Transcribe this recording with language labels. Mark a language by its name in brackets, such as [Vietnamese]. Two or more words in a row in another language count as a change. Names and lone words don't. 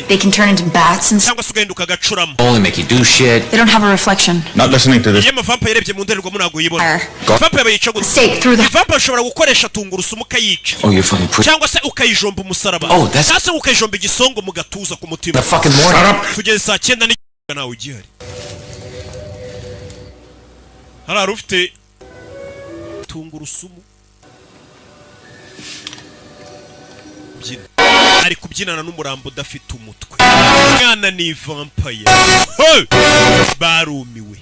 [English] They can turn into bats and stuff. [Kinyarwanda] Cyangwa se ugahinduka agacuramo. [English] Only make you do shit. They don't have a reflection. Not listening to this. [Kinyarwanda] Iyo vampire irebye mu ndorerwamo ntabwo yibona. Vampire bayica gutya. [English] Stake through the. [Kinyarwanda] Vampire ushobora gukoresha tungurusumu ukayica. [English] Oh, you're fucking pretty. [Kinyarwanda] Cyangwa se ukayijomba umusaraba. [English] Oh, that's [Kinyarwanda] cyangwa se ukayijomba igisongo mu gatuza ku mutima. [English] the fucking morning. [Kinyarwanda] Tugeze saa 9 n'igice nawe ugihari. Hari ufite tungurusumu. Byina. Ari kubyinana n'umurambo udafite umutwe. Umwana ni vampire. Hey! Barumiwe.